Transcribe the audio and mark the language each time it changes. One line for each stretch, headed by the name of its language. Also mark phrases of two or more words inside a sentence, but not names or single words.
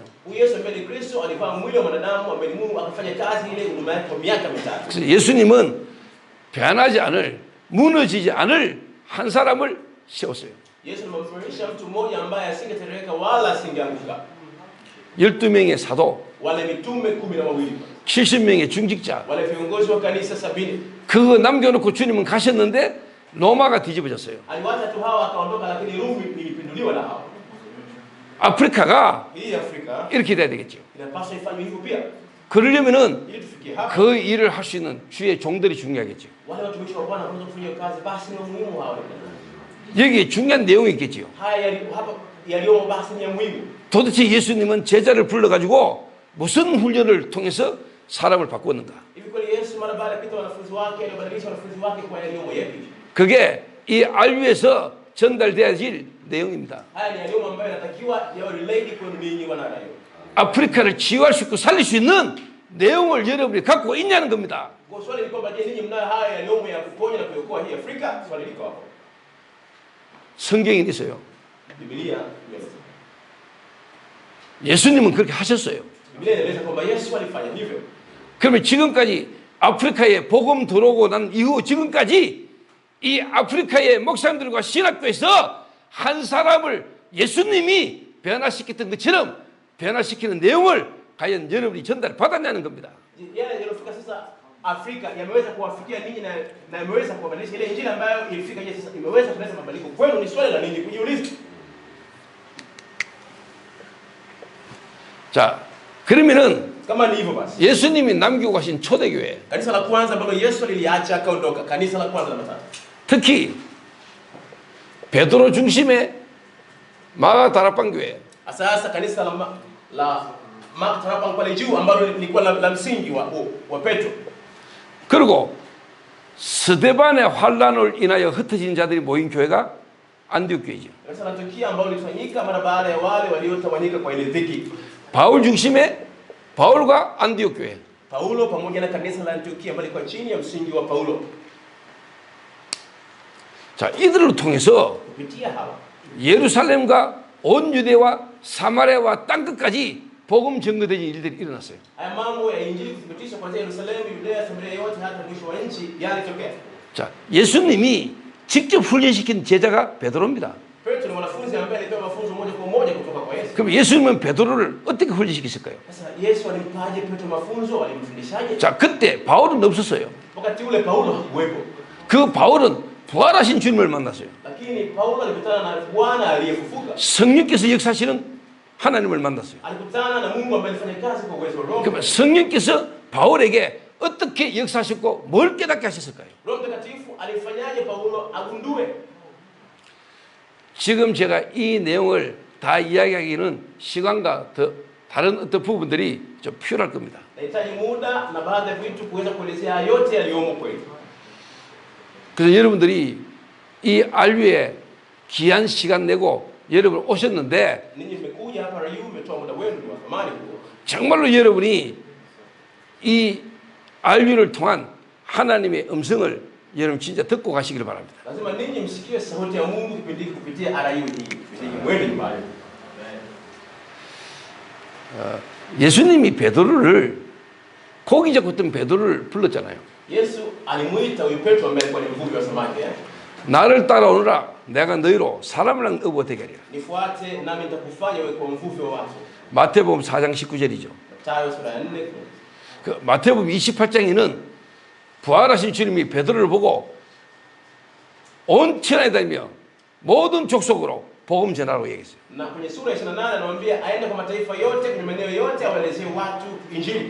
Swahili: Huyu Yesu ambaye ni Kristo alivaa mwili wa mwanadamu, ambaye ni Mungu, akafanya kazi ile huduma yake kwa miaka 3.
Korean: 그래서 예수님은 변하지 않을, 무너지지 않을 한 사람을 세웠어요.
Swahili: Yesu alimfundisha mtu mmoja ambaye asingetereka wala asingeanguka.
Korean: 12명의 사도,
Swahili: Wale mitume 12,
Korean: 70명의 중직자.
Swahili: wale viongozi wa kanisa 70.
Korean: 그거 남겨놓고 주님은 가셨는데 로마가 뒤집어졌어요.
Swahili: Aliwacha tu hawa akaondoka, lakini Rumi ilipinduliwa na hawa.
Korean: 아프리카가
Swahili: Hii Afrika
Korean: 이렇게 돼야 되겠죠.
Swahili: inapaswa ifanywe hivyo pia.
Korean: 그러려면은
Swahili: Ili tufikie hapa,
Korean: 그 일을 할 수 있는 주의 종들이 중요하겠죠.
Swahili: wale watumishi wa Bwana wanaweza kufanya kazi, basi ni muhimu hawa.
Korean: 여기 중요한 내용이 있겠지요.
Swahili: Haya hapa yaliyomo basi ni ya muhimu.
Korean: 도대체 예수님은 제자를 불러가지고 무슨 훈련을 통해서 사람을 바꾸었는가?
Swahili: Hivi kweli Yesu mara baada ya kupita wanafunzi wake alibadilisha wanafunzi wake kwa yaliyomo yapi?
Korean: 그게 이 알류에서 전달돼야 될 내용입니다.
Swahili: Haya ni yaliyomo ambayo yanatakiwa yawe relayed kwenu ninyi wanadamu.
Korean: 아프리카를 치유할 수 있고 살릴 수 있는 내용을 여러분이 갖고 있냐는 겁니다.
Swahili: Kwa swali ni kwamba je, ninyi mnayo haya yaliyomo ya kuponya na kuokoa hii Afrika? Swali liko hapo.
Korean: 성경에 있어요.
Swahili: Biblia
Korean: 예수님은 그렇게 하셨어요.
Swahili: Biblia inaeleza kwamba Yesu alifanya hivyo.
Korean: 그러면 지금까지 아프리카에 복음 들어오고 난 이후 지금까지 이 아프리카의 목사님들과 신학교에서 한 사람을 예수님이 변화시켰던 것처럼 변화시키는 내용을 과연 여러분이 전달 받았냐는 겁니다.
Swahili: Yale yaliyofika sasa Afrika yameweza kuwafikia ninyi na yameweza kuwabadilisha ile injili ambayo ilifika je, sasa imeweza kuleta mabadiliko kwenu. Ni swali la ninyi kujiuliza.
Korean: 자, 그러면은
Swahili: Kama ni hivyo basi,
Korean: 예수님이 남기고 가신 초대교회,
Swahili: kanisa la kwanza ambalo Yesu liliacha akaondoka, kanisa la kwanza namba 3.
Korean: 특히 베드로 중심의 마가다락방 교회,
Swahili: Sasa kanisa la Marko pale juu ambalo lilikuwa la msingi wa Petro.
Korean: 그리고 스데반의 환란을 인하여 흩어진 자들이 모인 교회가 안디옥 교회죠.
Swahili: Kanisa la Antiokia ambalo lilifanyika mara baada ya wale waliotawanyika kwa ile dhiki.
Korean: 바울 중심의 바울과 안디옥 교회.
Swahili: Paulo pamoja na kanisa la Antiokia ambalo liko chini ya msingi wa Paulo.
Korean: 자, 이들을 통해서
Swahili: Kupitia hawa
Korean: 예루살렘과 온 유대와 사마리아와 땅끝까지 복음 전거되는 일들이 일어났어요.
Swahili: haya mambo ya injili kuthibitishwa kuanzia Yerusalemu, Yudea, Samaria yote hata mwisho wa nchi yalitokea.
Korean: 자, 예수님이 직접 훈련시킨 제자가 베드로입니다.
Swahili: Petro ni mwanafunzi ambaye alipewa mafunzo moja kwa moja kutoka kwa Yesu.
Korean: 그럼 예수님은 베드로를 어떻게 훈련시켰을까요?
Swahili: Sasa Yesu alimpaje Petro mafunzo? Alimfundishaje?
Korean: 자, 그때 바울은 없었어요.
Swahili: Wakati ule Paulo hakuwepo.
Korean: 그 바울은 부활하신 주님을 만났어요.
Swahili: Lakini Paulo alikutana na Bwana aliyefufuka.
Korean: 성령께서 역사하시는 하나님을 만났어요.
Swahili: Alikutana na Mungu ambaye alifanya kazi kwa uwezo wa Roho.
Korean: 그러면 성령께서 바울에게 어떻게 역사하셨고 뭘 깨닫게 하셨을까요?
Swahili: Roho Mtakatifu alifanyaje Paulo agundue?
Korean: 지금 제가 이 내용을 다 이야기하기는 시간과 더 다른 어떤 부분들이 좀 필요할 겁니다.
Swahili: Nahitaji muda na baadhi ya vitu kuweza kuelezea yote yaliyomo kwetu.
Korean: 그래서 여러분들이 이 알류에 귀한 시간 내고 여러분 오셨는데
Swahili: Ninyi mmekuja hapa Rayu, mmetoa muda wenu ni wa thamani huo.
Korean: 정말로 여러분이 이 알류를 통한 하나님의 음성을 여러분 진짜 듣고 가시길 바랍니다.
Swahili: Lazima ninyi msikie sauti ya Mungu kipindi kupitia Rayu hii. Kipindi mwenu nyumbani.
Korean: 예수님이 베드로를 고기 잡고 있던 베드로를 불렀잖아요.
Swahili: Yesu alimuita huyu Petro ambaye alikuwa ni mvuvi wa samaki.
Korean: 나를 따라오너라 내가 너희로 사람을 업어 되게 하리라.
Swahili: Nifuate nami nitakufanya wewe kuwa mvuvi wa watu.
Korean: 마태복음 4장 19절이죠.
Swahili: Mathayo sura ya 4.
Korean: 그 마태복음 28장에는 부활하신 주님이 베드로를 보고 온 천하에 다니며 모든 족속으로 복음 전하라고 얘기했어요.
Swahili: Na kwenye sura ya 28 anamwambia aende kwa mataifa yote kwenye maeneo yote awaelezee watu injili.